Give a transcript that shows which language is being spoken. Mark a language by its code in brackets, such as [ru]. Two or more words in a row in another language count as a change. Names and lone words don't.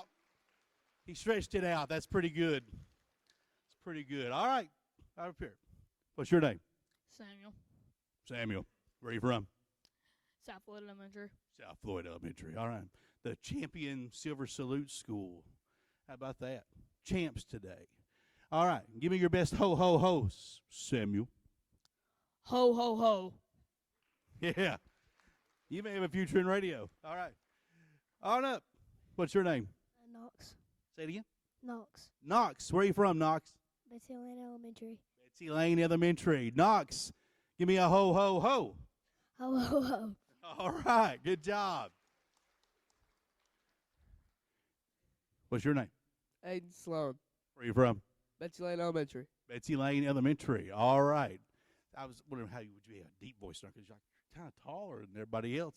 [en] He stretched it out. That's pretty good. It's pretty good. All right. Up here. What's your name? Samuel. Samuel. Where are you from? South Floyd Elementary. South Floyd Elementary. All right. The Champion Silver Salute School. How about that? Champs today. All right. Give me your best ho, ho, ho, Samuel. Ho, ho, ho. Yeah. You may have a future in radio. All right. On up. What's your name? Knox. Say it again. Knox. Knox. Where are you from, Knox? Betsy Lane Elementary. Betsy Lane Elementary. Knox. Give me a ho, ho, ho. Ho, ho, ho. All right. Good job. What's your name? Aiden Sloan. Where are you from? Betsy Lane Elementary. Betsy Lane Elementary. All right. I was wondering how you would have a deep voice because you're kind of taller than everybody else.